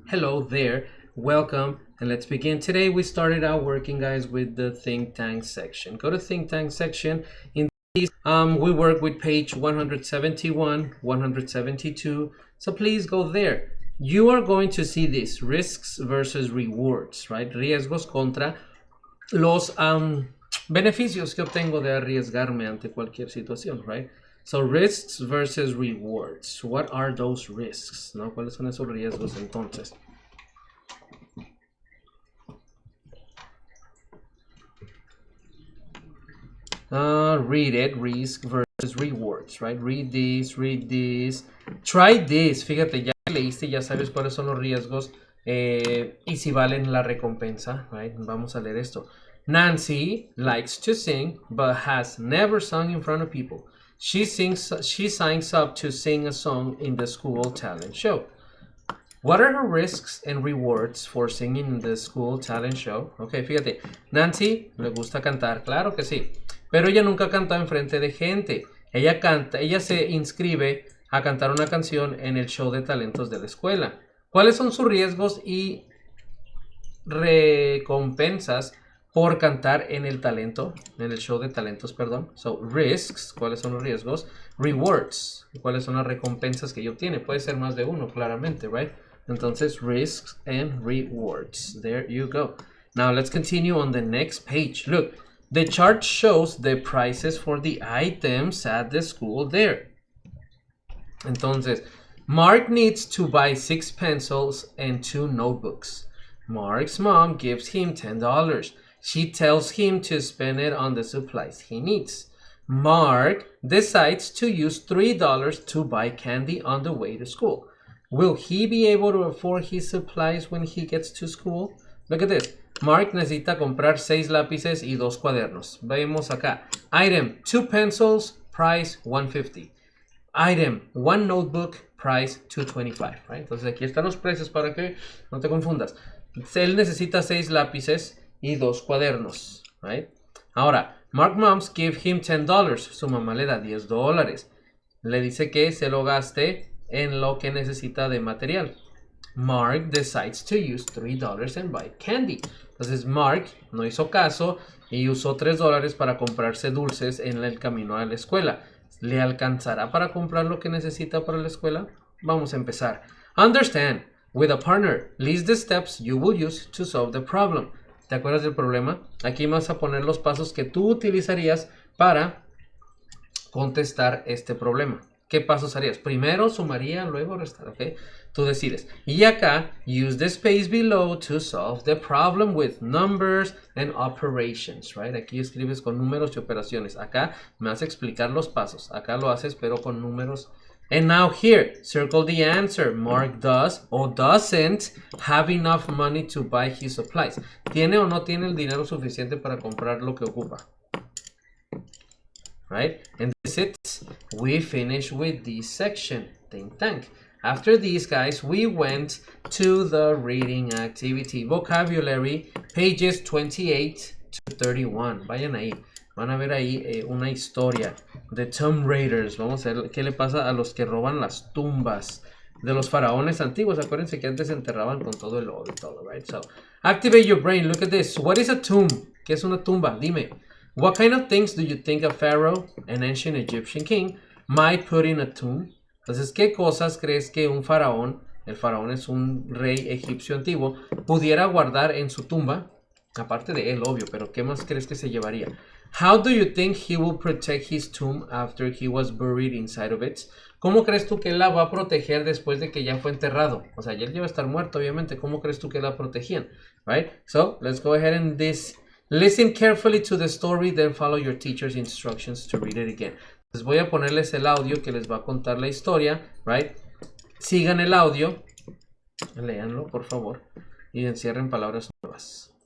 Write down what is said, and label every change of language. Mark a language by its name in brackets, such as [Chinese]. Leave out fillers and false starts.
[English] Hello there, welcome, and let's begin. Today we started out working, guys, with the think tank section. Go to think tank section. We work with page 171, 172, so please go there. You are going to see this, risks versus rewards, right? [Spanish] Riesgos contra los beneficios que obtengo de arriesgarme ante cualquier situación, right? [English] So risks versus rewards. What are those risks? ¿No? [Spanish] ¿Cuáles son esos riesgos entonces? [English] Read it, risk versus rewards, right? Read this, try this. [Spanish] Fíjate, ya leíste, ya sabes cuáles son los riesgos y si valen la recompensa, right? Vamos a leer esto. [English] Nancy likes to sing, but has never sung in front of people. She signs up to sing a song in the school talent show. What are her risks and rewards for singing in the school talent show? [Spanish] Ok, fíjate, Nancy le gusta cantar, claro que sí, pero ella nunca canta enfrente de gente. Ella se inscribe a cantar una canción en el show de talentos de la escuela. ¿Cuáles son sus riesgos y recompensas por cantar en el show de talentos, perdón? So, risks, ¿cuáles son los riesgos? Rewards, ¿cuáles son las recompensas que ella obtiene? Puede ser más de uno, claramente, right? Entonces, [English] risks and rewards. There you go. Now, let's continue on the next page. Look, the chart shows the prices for the items at the school there. [Spanish] Entonces, [English] Mark needs to buy 6 pencils and 2 notebooks. Mark's mom gives him $10. She tells him to spend it on the supplies he needs. Mark decides to use $3 to buy candy on the way to school. Will he be able to afford his supplies when he gets to school? Look at this. [Spanish] Mark necesita comprar 6 lápices y 2 cuadernos. Vemos acá. [English] Item, 2 pencils, price $150. Item, 1 notebook, price $225. Right? [Spanish] Entonces aquí están los precios para que no te confundas. Él necesita 6 lápices y 2 cuadernos. [English] Right? [Spanish] Ahora, [English] Mark moms give him $10. [Spanish] Su mamá le da $10. Le dice que se lo gaste en lo que necesita de material. [English] Mark decides to use $3 and buy candy. [Spanish] Entonces Mark no hizo caso y usó $3 para comprarse dulces en el camino a la escuela. ¿Le alcanzará para comprar lo que necesita para la escuela? Vamos a empezar. [English] Understand. With a partner, list the steps you will use to solve the problem. [Spanish] ¿Te acuerdas del problema? Aquí vas a poner los pasos que tú utilizarías para contestar este problema. ¿Qué pasos harías? Primero sumaría, luego restar, ¿ok? Tú decides. Y acá, [English] use the space below to solve the problem with numbers and operations, right? [Spanish] Aquí escribes con números y operaciones. Acá me vas a explicar los pasos. Acá lo haces, pero con números. [English] And now here, circle the answer. Mark does or doesn't have enough money to buy his supplies. [Spanish] ¿Tiene o no tiene el dinero suficiente para comprar lo que ocupa? [English] Right? And that's it. We finish with this section. Think tank. After these, guys, we went to the reading activity. Vocabulary, pages 28 to 31. [Spanish] Vayan ahí. Van a ver ahí una historia de Tomb Raiders. Vamos a ver qué le pasa a los que roban las tumbas de los faraones antiguos. Acuérdense que antes se enterraban con todo el oro y todo, right? [English] So, activate your brain. Look at this. What is a tomb? [Spanish] ¿Qué es una tumba? Dime. [English] What kind of things do you think a pharaoh, an ancient Egyptian king, might put in a tomb? [Spanish] Entonces, ¿qué cosas crees que un faraón, el faraón es un rey egipcio antiguo, pudiera guardar en su tumba? Aparte de él, obvio, pero ¿qué más crees que se llevaría? [English] How do you think he will protect his tomb after he was buried inside of it? [Spanish] ¿Cómo crees tú que él la va a proteger después de que ya fue enterrado? O sea, ya él lleva a estar muerto, obviamente. ¿Cómo crees tú que la protegían? [English] Right? So, let's go ahead and listen carefully to the story, then follow your teacher's instructions to read it again. [Spanish] Les voy a ponerles el audio que les va a contar la historia, right? Sigan el audio, léanlo, por favor, y encierren palabras nuevas.